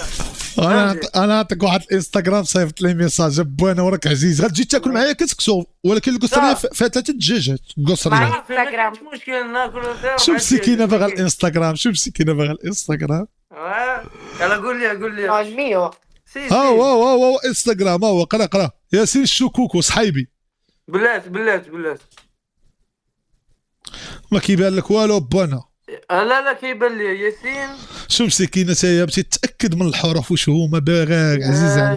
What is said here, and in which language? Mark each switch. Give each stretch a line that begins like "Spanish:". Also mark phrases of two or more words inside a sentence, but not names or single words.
Arabic: انا نعطيك واحد الانستغرام صيفط لي ميساج بوانا وراك عزيز، غتجي تاكل معايا كتكسو، ولكن القصريه فيها 3 دجاجات قصريه. معايا انستغرام. مش مشكل ناكل فيها. شوف مسكينه باغا الانستغرام. يلا قول لي.
Italian: No, il mio.
Arabic: سي هاو انستغرام، هاو قرا ياسين الشكوكو صحيبي. بلات ما كيبان لك والو بوانا. لا كيبان لي ياسين. شوف مسكينه تاهي بغيتي تاكد من الحروف واش هما باغاك عزيزه.